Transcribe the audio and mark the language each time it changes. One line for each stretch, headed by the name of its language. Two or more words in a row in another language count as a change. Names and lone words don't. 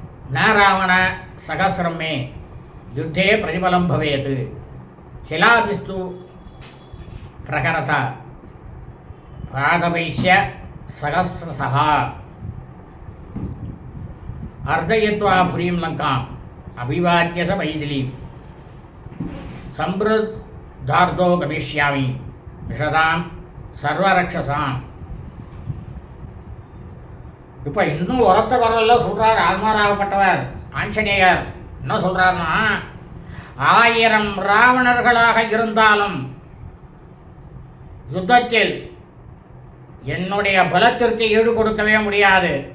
Sanskrit: न रावण सहस्रं मे युद्धे प्रतिफलं भवेत् शिलाभिस्तु प्रहरत पादपैश्य सहस्रशः अर्जयित्वा पुरीं लङ्काम् अभिवाद्य स मैथिलीं संवृद्धार्धो गमिष्यामि विशताम् सर्वरक्षसाम्.
Tamil: இப்போ இன்னும் உரத்த குரலில் சொல்கிறார் ஆழ்வாராகப்பட்டவர் ஆஞ்சநேயர். என்ன சொல்கிறாருன்னா, 1000 ராவணர்களாக இருந்தாலும் யுத்தத்தில் என்னுடைய பலத்திற்கு ஈடு கொடுக்கவே முடியாது.